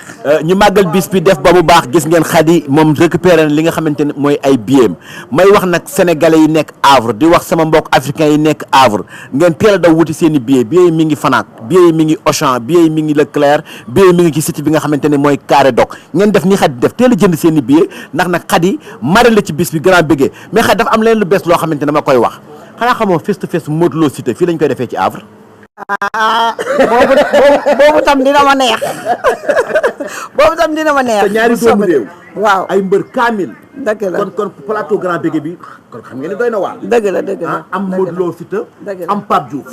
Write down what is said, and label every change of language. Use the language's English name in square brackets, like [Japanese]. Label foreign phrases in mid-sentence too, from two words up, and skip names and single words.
[Wolof] ñu màggal bis bi def ba mu baax gis ngeen Khady moom récupéré na li nga xamante ne mooy ay billets may wax nag sénégalais yi nekk Havre di wax sama mbokk africains yi nekk Havre ngeen teel a daw wuti seen i billets yi mi ngi Fnac billets yi mi ngi Auchan billets yi mi ngi Leclerc billets yi mi ngi ci site bi nga xamante ne mooy Carré Doc ngeen def ni Khady def teel a jënd seen i billets ndax nag Khady mari la ci bis bi grand béggee mais Khady dafa am leen lu bees loo xamante ne dama koy wax xanaa xamoo [English] face to face [Wolof] Modou Lo Siteu fii lañ koy defee ci Havre. boobu tam dina ma neex boobu tam dina ma neex. te ñaari doomu réew. waaw ay mbër kaamil. dëgg la kon plateau grand bégué bi kon xam ngeen ni doy na waar. dëgg la am Modou Lo Siteu. am Pape Diouf.